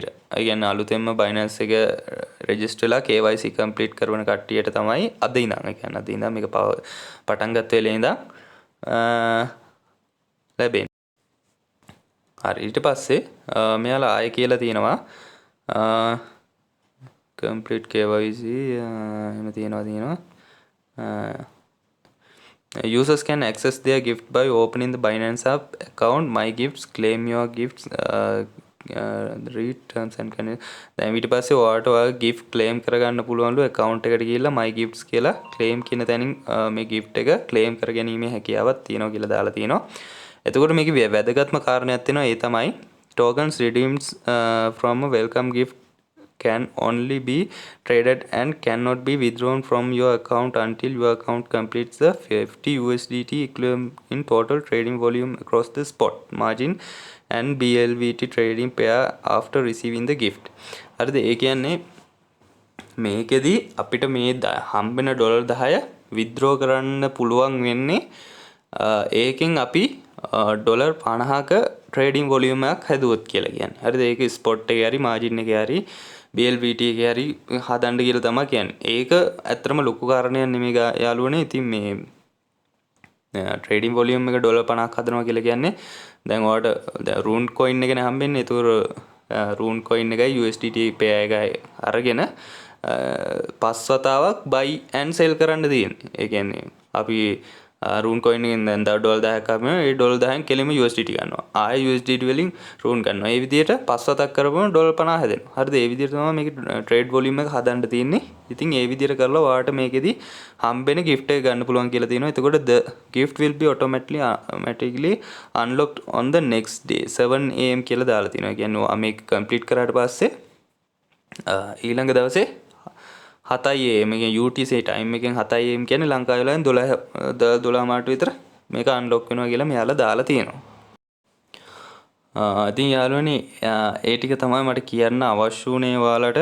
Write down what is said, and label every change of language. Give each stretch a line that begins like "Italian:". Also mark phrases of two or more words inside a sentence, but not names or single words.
Sinhala: ඒ කියන්නේ අලුතෙන්ම Binance එක රෙජිස්ටර් වෙලා KYC කම්ප්ලීට් කරන කට්ටියට තමයි අද ඉඳන්. ඒ කියන්නේ අද ඉඳන් මේක පටන් ගත්ත වෙලේ ඉඳන් ලැබෙන්නේ. හරි ඊට පස්සේ මෙයාලා ආයෙ කියලා තියෙනවා
English: complete KYC
Sinhala: එහෙම තියෙනවා
English: users can access their gift by opening the Binance app account my gifts claim your gifts read terms and conditions
Sinhala: දැන් ඊට පස්සේ ඔයාලට ඔයාගේ
English: gift claim
Sinhala: කරගන්න පුළුවන්ලු account එකට ගිහිල්ලා
English: my gifts
Sinhala: කියලා claim කියන තැනින් මේ gift එක claim කරගැනීමේ හැකියාවක් තියෙනවා කියලා දාලා තියෙනවා. එතකොට මේකේ වැදගත්ම කාරණයක් තියෙනවා ඒ තමයි
English: tokens redeemed from a welcome gift can only be traded and cannot be withdrawn from your account until your account completes the 50 USDT equivalent in total trading volume across the spot margin and BLVT trading pair after receiving the gift.
Sinhala: හරිද? ඒ කියන්නේ මේකෙදි අපිට මේ හම්බෙන ඩොලර් 10 withdraw කරන්න පුළුවන් වෙන්නේ ඒකෙන් අපි ඩොලර් 50ක
English: trading volume
Sinhala: එකක් හැදුවොත් කියලා කියන්නේ. හරිද? ඒක spot එකේ හරි margin එකේ හරි BLVT එකේ හරි හදන්න කියලා තමයි කියන්නේ. ඒක ඇත්තටම ලොකු කාරණයක් නෙමෙයි යාළුවනේ. ඉතින් මේ
English: trading volume
Sinhala: එක ඩොලර් 50ක් හදනවා කියලා කියන්නේ දැන් ඔයාලට දැන්
English: rune coin
Sinhala: එකනේ හම්බෙන්නේ. ඒතකොට
English: rune coin
Sinhala: එකයි
English: USDT pair
Sinhala: එකයි අරගෙන පස් වතාවක්
English: buy and sell
Sinhala: කරන්න තියෙන්නේ. ඒ කියන්නේ අපි
English: rune coin
Sinhala: එකෙන් දැන් ඩොලර් 10ක් අපම ඒ ඩොලර් 10න් කෙලින්ම USDT ගන්නවා. ආයෙ USDT වලින් rune ගන්නවා. ඒ විදිහට පස් වතාවක් කරපුවම ඩොලර් 50 හැදෙනවා. හරිද? ඒ විදිහට තමයි මේකේ
English: trade volume
Sinhala: එක හදන්න තියෙන්නේ. ඉතින් ඒ විදිහට කරලා ඔයාලට මේකෙදි හම්බෙන gift එක ගන්න පුළුවන් කියලා තියෙනවා. එතකොට
English: the gift will be automatically unlocked on the next day 7 am
Sinhala: කියලා දාලා තියෙනවා. ඒ කියන්නේ මේක complete කරාට පස්සේ ඊළඟ දවසේ
English: 7 am
Sinhala: එකෙන්
English: UTC time
Sinhala: එකෙන්
English: 7 am
Sinhala: කියන්නේ ලංකාවේ වෙලාවෙන් 12 මාට විතර මේක අන්ලොක් වෙනවා කියලා මෙයාලා දාලා තියෙනවා. ඉතින් යාළුවනේ ඒ ටික තමයි මට කියන්න අවශ්‍ය වුණේ ඔයාලට.